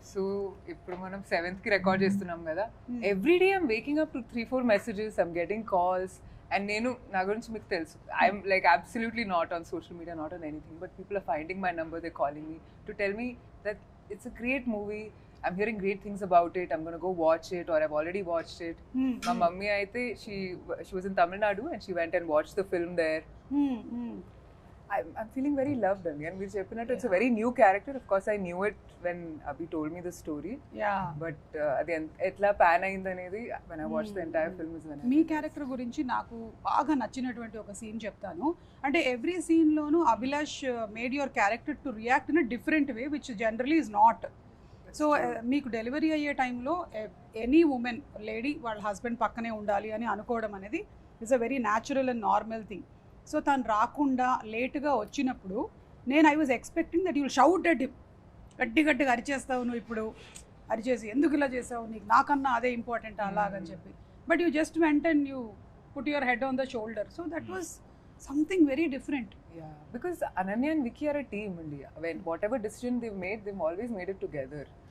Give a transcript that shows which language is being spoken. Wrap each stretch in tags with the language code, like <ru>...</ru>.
<te>So ఇప్పుడు మనం 7th కి రికార్డ్ చేస్తున్నాం కదా,</te> <en>Every day I'm waking up to 3-4 messages, I'm getting calls.</en> <te>And నేను నా గురించి మీకు తెలుసు,</te> <en>I'm like absolutely not on social media, not on anything, but people are finding my number, they calling me to tell me that it's a great movie, I'm hearing great things about it, I'm going to go watch it, or I've already watched it. My mummy aithe she was in Tamil Nadu and she went and watched the film there. I'm feeling very loved, and we're cheppinattu it's a very new character. Of course I knew it when Abhi told me the story, but again</en> <te>etla pan ayindi anedi</te> <en>when I watched the entire film is when</en> <te>మీ character గురించి నాకు బాగా నచ్చినటువంటి ఒక scene చెప్తాను.</te> <en>అంటే every scene లోను Abhilash made your character to react in a different way which generally is not.</en> <te>So మీకు delivery అయ్యే టైంలో ఎనీ ఉమెన్ లేడీ వాళ్ళ హస్బెండ్ పక్కనే ఉండాలి అని అనుకోవడం అనేది</te> <en>It's a very natural and normal thing.</en> <te>So తను రాకుండా లేటుగా వచ్చినప్పుడు నేను</te> <en>I was expecting that you'll shout at him,</en> <te>గట్టిగా అరిచేస్తావు నువ్వు, ఇప్పుడు అరిచేసి ఎందుకు ఇలా చేసావు, నీకు నాకన్నా అదే ఇంపార్టెంట్ అలాగని చెప్పి.</te> <en>But you just went and you put your head on the shoulder. So that was something very different. Yeah, because Ananya and Vicky are a team, India. When whatever decision they've made, they've always made it together.</en>